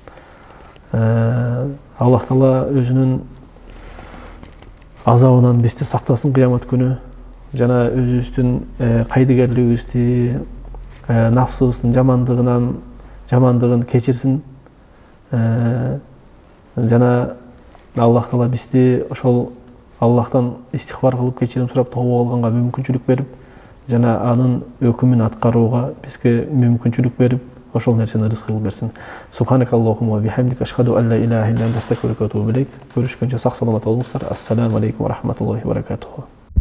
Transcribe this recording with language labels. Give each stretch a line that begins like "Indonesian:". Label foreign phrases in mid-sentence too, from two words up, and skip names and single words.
Kyrgyz: Аллах Таала өзүнүн азабынан бизди сактасын кыямат күнү, жана өзүбүздүн кайдыгерлигибизди, нафсыбыздын жамандыгын кечирсин. Жана Аллах Таала бизди ошол Аллахтан истихбар кылып, кечирим сурап, тооба кылганга мүмкүнчүлүк берип, жана анын өкүмүн аткарууга бизге мүмкүнчүлүк берип, ошол нерсени рызык кылып берсин.
Arabic: سبحانك اللهم وبحمدك أشهد أن لا إله إلا أنت أستغفرك وأتوب إليك.
Kyrgyz: Көрүшкөнчө сак саламат болуңуздар.
Arabic: السلام عليكم ورحمة الله وبركاته.